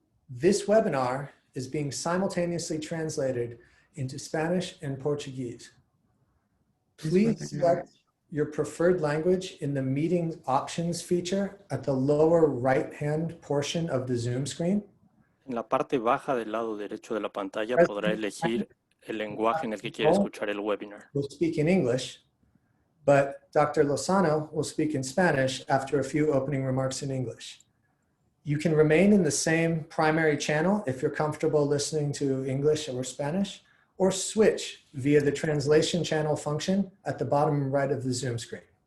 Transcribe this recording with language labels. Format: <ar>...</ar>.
<en>This webinar is being simultaneously translated into Spanish and Portuguese. Please select your preferred language in the meeting options feature at the lower right-hand portion of the Zoom screen.</en> <es>En la parte baja del lado derecho de la pantalla podrá elegir el lenguaje en el que quiere escuchar el webinar.</es> <en>We'll speak in English, but Dr. Lozano will speak in Spanish after a few opening remarks in English. You can remain in the same primary channel if you're comfortable listening to English or Spanish, or switch via the translation channel function at the bottom right of the Zoom screen.</en>